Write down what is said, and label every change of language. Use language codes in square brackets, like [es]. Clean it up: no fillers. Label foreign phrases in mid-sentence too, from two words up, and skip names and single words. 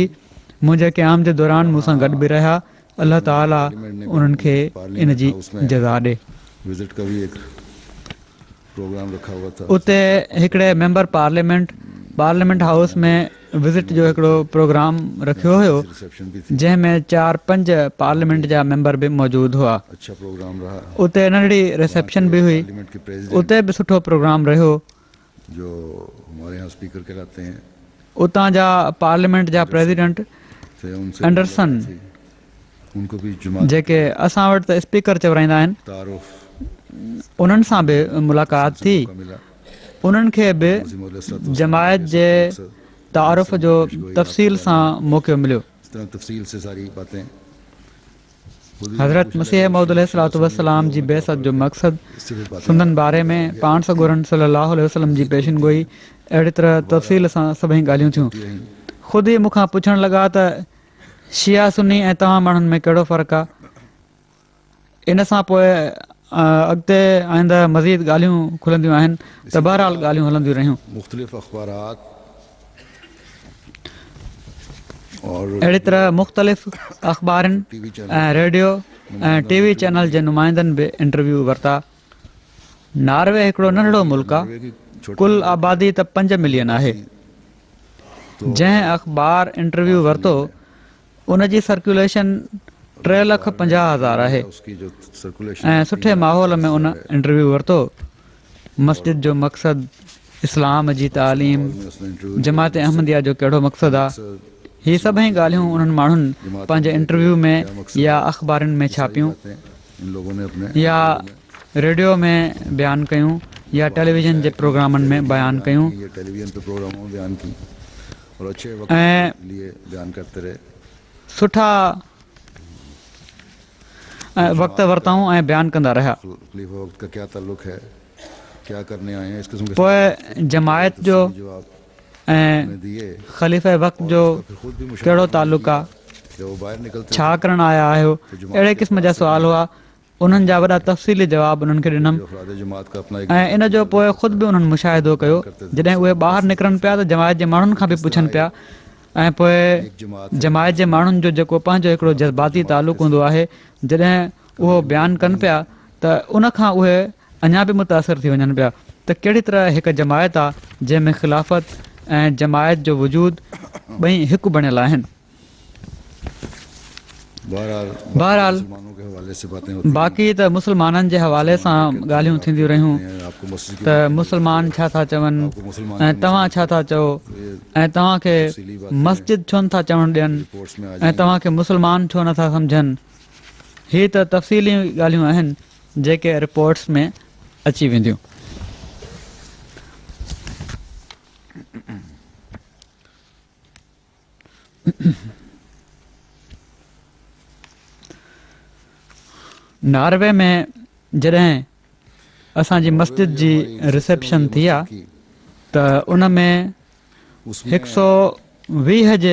[sd] मुंहिंजे क़याम जे दौरान मूंसां गॾु बि रहिया। अलाह ताला उन्हनि खे इन जी जज़ा ॾे। उते हिकिड़े मेंबर पार्लियामेंट पार्लियामेंट हाउस में विज़िट जो हिकिड़ो प्रोग्राम रखियो हुयो [hi] रिसेप्शन भी थी, [sd] जंहिंमें 4-5 पार्लियामेंट जा मेंबर बि मौजूदु हुआ। [hi] अच्छा प्रोग्राम रहा। [sd] उते नंढड़ी रिसेप्शन बि हुई, [hi] पार्लियामेंट के प्रेसिडेंट [sd] उते बि सुठो प्रोग्राम रहियो। [hi] जो हमारे यहाँ स्पीकर कहलाते हैं [sd] उतां जा पार्लियामेंट जा प्रेसिडेंट [hi] थे, उनसे एंडरसन, मुलाकात थी। उनको भी जमात [sd] जेके असां वटि त स्पीकर चवराईंदा आहिनि, [hi] तारुफ [sd] उन्हनि सां बि मुलाक़ात थी। [hi] का मिला। [sd] उन्हनि खे बि जमायत जे तारुफ़ जो तफ़सील सां मौक़ो मिलियो। [hi] इस तरह तफसील से सारी बातें [sd] हज़रत मसीह मऊद [ar] عليه الصلاة والسلام [sd] जी बेसत जो मक़सदु [hi] इससे भी बातें [sd] सुंदन बारे में पाण सॻोरन [ar] صلى الله عليه وسلم [sd] जी पेशिनगोई अहिड़ी तरह तफ़सील सां सभई ॻाल्हियूं थियूं। [hi] होती रहीं। [sd] ख़ुदि ई मूंखां पुछणु लॻा त शिया सुन्नी ऐं तव्हां माण्हुनि में कहिड़ो फ़र्क़ु आहे। इन सां पोइ अॻिते आईंदा मज़ीद ॻाल्हियूं खुलंदियूं आहिनि त बहरहाल ॻाल्हियूं हलंदियूं रहियूं। [hi] मुख़्तलिफ़ अख़बारात और [sd] अहिड़ी तरह मुख़्तलिफ़ अख़बारनि [hi] टीवी चैनल [sd] ऐं रेडियो ऐं टीवी चैनल जे नुमाइंदनि बि इंटरव्यू वरिता। नॉर्वे हिकिड़ो नंढड़ो मुल्क आहे, [hi] नॉर्वे की छोटी [sd] कुल आबादी त 5 मिलियन आहे। जंहिं अख़बार इंटरव्यू वरितो उन जी सर्कुलेशन 3,50,000 आहे [hi] उसकी जो सर्कुलेशन [sd] ऐं सुठे माहौल में उन इंटरव्यू वरितो। मस्जिद जो मक़सदु, इस्लाम जी तालीम, [hi] उसने इंटरव्यू [sd] जमात अहमदिया जो कहिड़ो मक़सदु आहे, हीअ सभई ॻाल्हियूं उन्हनि माण्हुनि पंहिंजे इंटरव्यू में या अख़बारनि में छापियूं [hi] इन लोगों ने अपने [sd] या रेडियो में बयानु कयूं या टेलीविज़न जे प्रोग्रामनि में बयानु कयूं [hi] ये टेलीविजन पे प्रोग्रामों में बयान की और अच्छे वक्त [sd] ऐं [hi] के लिए बयान करते रहे। [sd] सुठा वक़्त वरिताऊं ऐं बयानु कंदा रहिया। [hi] खलीफा वक्त का क्या ताल्लुक है, क्या करने आए हैं, इस किस्म के [sd] पोइ जमायत जो [hi] जवाब [sd] ऐं [hi] दिए। [sd] ख़लीफ़े वक़्त जो [hi] फिर खुद भी मुशाहिदा [sd] कहिड़ो ताल्लुक आहे, [hi] जब वो बाहर निकलते [sd] छा करणु आया आहियो, अहिड़े क़िस्म जा सुवाल हुआ। उन्हनि जा वॾा तफ़सीली जवाब उन्हनि खे ॾिनमि [hi] अफ़राद जमात का अपना एक [sd] ऐं इन जो पोइ ख़ुदि बि उन्हनि मुशाहिदो कयो। जॾहिं उहे ॿाहिरि निकिरनि पिया त जमायत जे माण्हुनि खां बि पुछनि पिया ऐं पोइ जमायत जे माण्हुनि जो जेको पंहिंजो हिकिड़ो जज़्बाती तालुक़ु हूंदो आहे, जॾहिं उहो बयानु कनि पिया त उनखां उहे अञा बि मुतासिर थी वञनि पिया त कहिड़ी तरह हिकु जमायत आहे जंहिंमें ख़िलाफ़त ऐं जमायत जो वजूदु ॿई हिकु बणियल आहिनि। [hi] बहरहाल मुसलमानों के हवाले से बातें होती [sd] बाक़ी त मुस्लमाननि जे हवाले सां ॻाल्हियूं थींदियूं रहियूं [hi] हैं। आपको मस्जिद की [sd] त मुस्लमान छा था चवनि ऐं तव्हां छा था चओ ऐं तव्हांखे मस्जिद छो नथा चवणु ॾियनि [hi] रिपोर्ट्स में आ [sd] ऐं तव्हांखे मुस्लमान छो नथा सम्झनि। हीअ त तफ़सीली ॻाल्हियूं आहिनि जेके रिपोर्ट्स में अची वेंदियूं। नॉर्वे में जॾहिं असांजी मस्जिद जी रिसेप्शन थी आहे त उन में 120 जे